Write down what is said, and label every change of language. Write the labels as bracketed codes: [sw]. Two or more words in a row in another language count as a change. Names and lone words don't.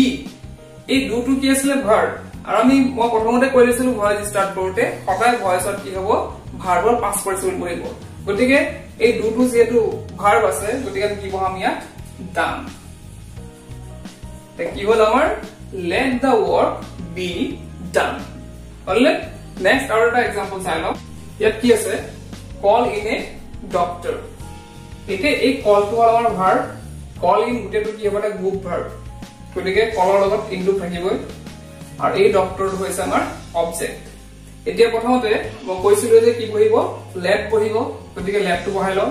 [as] এই দুটো কি আছিল ভার্ব। আৰু আমি মই প্ৰথমতে কৈ দিছিলো [en] voice start [as] কৰোতে সদায় ভয়েসত কি হ'ব ভাৰ্বৰ [en] past participle [as] বহিব। গতিকে এই দুটো যেহেতু ভার্ব আছে গতিকে আমি কি বহাম ইয়াত ডান। কি হল আমাৰ [en] let the work be done। [as] হলনে? নেক্সট আৰু এটা এক্সাম্পল চাই লওঁ। ইয়াত কি আছে [en] call in a doctor। [as] এতিয়া এই কলটো হল আমাৰ ভাৰ্ব। [en] call in [as] গোটেইটো কি হ'ব এটা [en] group verb. [as] গতিকে কলৰ লগত ইনটো থাকিবই আৰু এই ডক্টৰটো হৈছে আমাৰ অবজেক্ট। এতিয়া প্ৰথমতে মই কৈছিলো যে কি বহিব লেট বহিব, গতিকে লেটটো বহাই লওঁ।